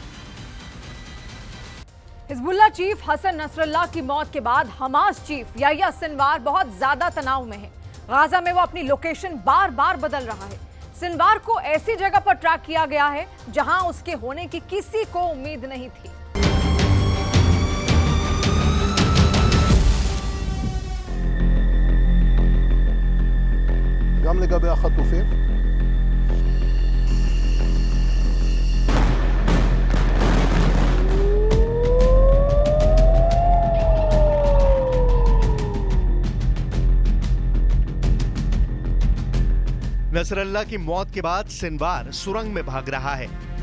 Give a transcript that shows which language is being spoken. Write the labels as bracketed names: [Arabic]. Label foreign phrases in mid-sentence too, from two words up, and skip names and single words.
[Hindi] हिजबुल्लाह चीफ हसन नसरल्लाह की मौत के बाद हमास चीफ याह्या सिनवार बहुत ज्यादा तनाव में है। गाजा में वो अपनी लोकेशन बार बार बदल रहा है। सिनवार को ऐसी जगह पर ट्रैक किया गया है जहां उसके होने की किसी को उम्मीद नहीं थी। [Hebrew] גם לגבי החטופים. [Hindi] नसरल्ला की मौत के बाद सिनवार सुरंग में भाग रहा है।